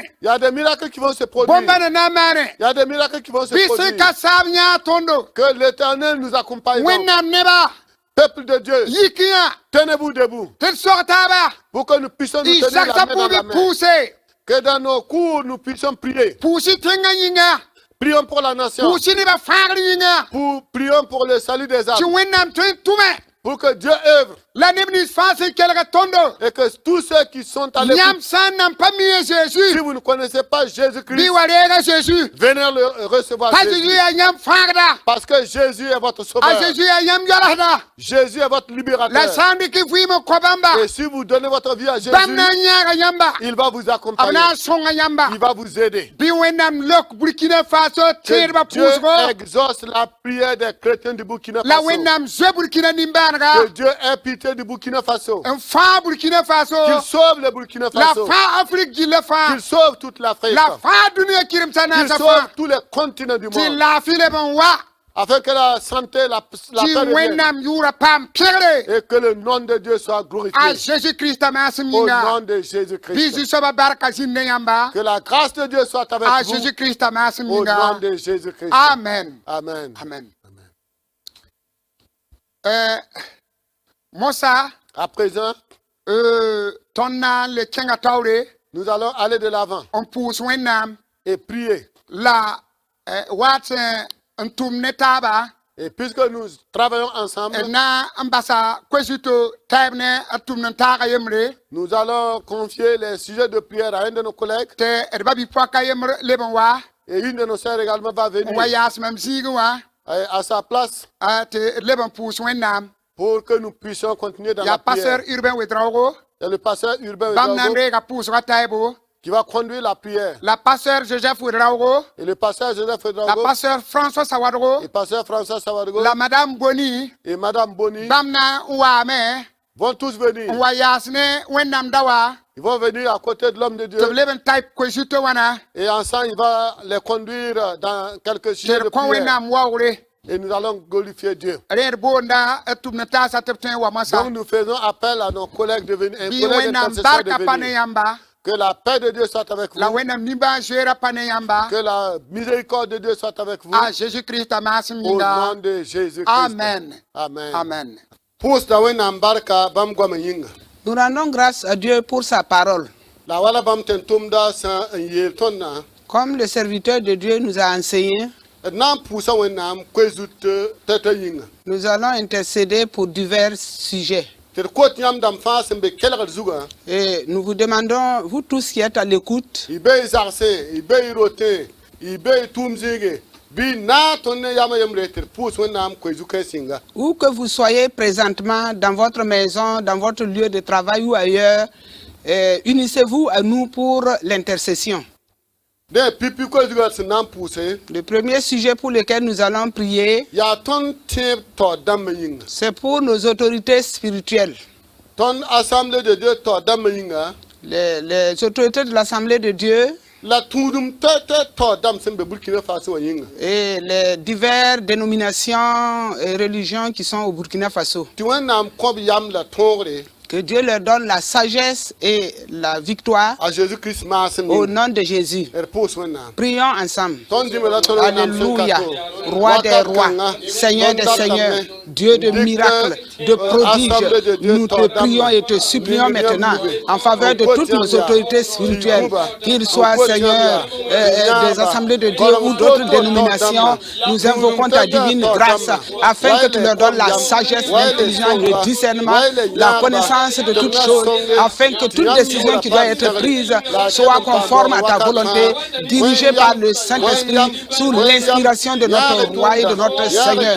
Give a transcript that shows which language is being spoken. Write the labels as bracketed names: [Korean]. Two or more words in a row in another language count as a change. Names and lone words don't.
[French] Il y a des miracles qui vont se produire. [Mossi] bõmbãna na n maane [French] Il y a des miracles qui vont se [Mossi] bɩ sẽn [French] produire. [Mossi] ka saab yãag tõndo [French] Que l'Éternel nous accompagne. [Mossi] wẽnnaam neba [French] Peuple de Dieu, [Mossi] yik yã [French] tenez-vous debout [Mossi] tɩ d sog taaba [French] pour que nous puissions nous [Mossi] y [French] tenir la [Mossi] sagsa [French] main dans la [Mossi] pʋʋbɩ [French] main. [Mossi] pʋʋse [French] Que dans nos cours, nous puissions prier. [Mossi] pʋʋsy tẽngã yĩnga [French] Prions pour la nation. [Mossi] pʋʋsy nebã fãagr yĩnga [French] Prions pour le salut des [Mossi] tɩ [French] âmes. [Mossi] wẽnnaam tõe n tʋme [French] Pour que Dieu œuvre [Mossi] la neb nins fãa sẽn kelga tõndo [French] et que tous ceux qui sont à l'écoute, [Mossi] yãmb sã n nan pa mi a [French] si Jésus vous ne connaissez pas [Mossi] bɩ [French] Jésus-Christ, [Mossi] wa reega Jésus [French] venez le recevoir [Mossi] pa Jésus [French] Jésus. [Mossi] yaa yãmb fãagda [French] Parce que Jésus est votre [Mossi] a [French] sauveur. [Mossi] Jésus yaa yãmb yɔlsda [French] Jésus est votre [Mossi] la [French] libérateur. [Mossi] sã n dɩk vɩɩm n kõ bãmba [French] Et si vous donnez votre vie à Jésus, [Mossi] bãmb na n yãaga yãmba [French] il va vous [Mossi] b [French] accompagner. [Mossi] na n sõnga yãmba [French] Il va vous aider. [Mossi] bɩ wẽnnaam lok burkina faso [French] Que [Mossi] tẽedbã [French] Dieu [Mossi] pʋʋsgo [French] exauce la prière des chrétiens du Burkina [Mossi] la [French] Faso. [Mossi] wẽnnaam zoe burkina nimbãanega [French] Que Dieu ait pitié du Burkina Faso. [Mossi] n fãa burkina faso [French] Qu'il sauve le Burkina [Mossi] la [French] Faso. [Mossi] fãa afrique gilla fãa [French] Qu'il sauve toute l'Afrique. [Mossi] la fãa dũniyã kɩremsã [French] Qu'il [Mossi] naasa [French] sauve [Mossi] fãa [French] tous les continents du [Mossi] tɩ [French] monde. [Mossi] laafɩ leb n wa [French] Afin que la santé, la [Mossi] tɩ [French] paix revienne. [Mossi] wẽnnaam yʋʋra paam pẽgre [French] Et que le nom de Dieu soit [Mossi] a [French] glorifié. [Mossi] jésus krista maasem [French] Au [Mossi] yĩnga [French] nom de [Mossi] bɩ [French] Jésus-Christ. [Mossi] zu-soabã barka zĩnd ne yãmba [French] Que la grâce de Dieu soit avec [Mossi] a [French] vous. [Mossi] jésus krista maasem [French] Au nom [Mossi] yĩnga [French] de Jésus-Christ. [Mossi] amen [French] Amen. [Mossi] amen mosa [French] À présent, [Mossi] tõnd na n le kẽnga taoore [French] nous allons aller de l'avant [Mossi] n pʋʋs wẽnnaam [French] et prier. [Mossi] la waat sẽn n tʋm ne taaba [French] Et puisque nous travaillons ensemble, [Mossi] na n basa koesito taɛɛb ne a tʋmd n taaga yembre [French] nous allons confier les sujets de prière à un de nos collègues. [Mossi] tɩ d ba bɩ-poaka yembr leb n wa [French] Et une de nos sœurs également va venir [Mossi] n wa yaas mam zĩig wa [French] à sa place [Mossi] tɩ d leb n pʋʋs wẽnnaam [French] pour que nous puissions continuer dans [Mossi] yaa [French] la prière. [Mossi] pasteur urbain wedraogo [French] C'est le pasteur Urbain [Mossi] bãmb na n [French] Wedraogo [Mossi] reega pʋʋsga taɛɛbo [French] qui va conduire la prière. [Mossi] la pasteur joseph wedraogo [French] Et le pasteur Joseph [Mossi] la [French] Wedraogo [Mossi] pasteur françois sawadgo [French] et le pasteur François Sawadgo [Mossi] la madame boni [French] et Madame Boni [Mossi] bãmb na n waame [French] vont tous venir. [Mossi] n wa yaas ne wẽnnaam dawa [French] Ils vont venir à côté de l'homme de Dieu [Mossi] tɩ b leb n taɩp koesito wãna [French] et ensemble il va les conduire dans quelques sujets [Mossi] tɩ [French] de [Mossi] d kõ [French] prière. [Mossi] wẽnnaam waoogre [French] Et nous allons glorifier Dieu. [Mossi] rẽed boonda d tʋm ne taasa tɩ b tõe n wa mosã [French] Donc nous faisons appel à nos collègues de venir, un [Mossi] bɩ [French] collègue [Mossi] wẽnnaam [French] intercesseur de [Mossi] barka pa ne [French] venir. [Mossi] yãmba [French] Que la paix de Dieu soit avec [Mossi] la [French] vous. [Mossi] wẽnnaam nimbãan zoeera pa ne yãmba [French] Que la miséricorde de Dieu soit avec vous. [Mossi] a jésus krista maasem [French] Au nom [Mossi] yĩnga [French] de Jésus-Christ. [Mossi] amen [French] Amen. [Mossi] amen Pus da wẽnnaam barka bãmb goamã yĩnga. [French] Nous rendons grâce à Dieu pour sa parole. [Mossi] La wala bãmb tẽn tʋmda sã n yeel tõndã [French] Comme le serviteur de Dieu nous a enseigné, [Mossi] d na n pʋʋsa wẽnnaam koe-zut tɛ yĩnga. [French] nous allons intercéder pour divers sujets. [Mossi] Tɩ d kot yãmb dãmb fãa sẽn be kelgd zugã [French] Et nous vous demandons, vous tous qui êtes à l'écoute, [Mossi] y be y zagsẽ y be y rotẽ y be y tʋʋm zĩige bɩ na tõnd ne yamã yembre tɩ d pʋʋs wẽnnaam koe-zu-kãe sɩnga. [French] où que vous soyez présentement, dans votre maison, dans votre lieu de travail ou ailleurs, unissez-vous à nous pour l'intercession. [Mossi] Dẽ pipi koe-zugã sẽn na n pʋʋse [French] Le premier sujet pour lequel nous allons prier, [Mossi] yaa tõnd tẽeb taoor dãmbã yĩnga. [French] c'est pour nos autorités spirituelles. [Mossi] Tõnd assemblée de Dieu taoor dãmbã yĩnga [French] Les autorités de l'Assemblée de Dieu [Mossi] la tũudum tɛ taoor dãmb sẽn be Burkina Faso wã yĩnga. [French] et les diverses dénominations et religions qui sont au Burkina Faso. [Mossi] Tɩ wẽnnaam kõb yam la tõogre [French] Que Dieu leur donne la sagesse et la victoire [Mossi] a Jésus-Christ maasem [French] au [Mossi] yĩnga. [French] nom de Jésus. [Mossi] D pʋʋs wẽnnaam. [French] Prions ensemble. [Mossi] Tõnd dĩme la tõnd wẽnnaam sẽn ka [French] Alléluia. [Mossi] to. [French] Roi des [Mossi] Wakat [French] rois, [Mossi] kãngã, [French] Seigneur [Mossi] tõnd [French] des [Mossi] datame, [French] seigneurs, Dieu de [Mossi] dɩk [French] miracles, de prodiges. Assemblée de Dieu, Nous te prions et te supplions maintenant en faveur de toutes nos autorités spirituelles, qu'ils soient, Seigneur, des assemblées de Dieu ou d'autres dénominations. Nous invoquons ta divine grâce afin que tu leur donnes la sagesse, l'intelligence, le discernement, la connaissance de toutes choses, afin que toute décision qui doit être prise soit conforme à ta volonté, dirigée par le Saint-Esprit, sous l'inspiration de notre roi et de notre Seigneur.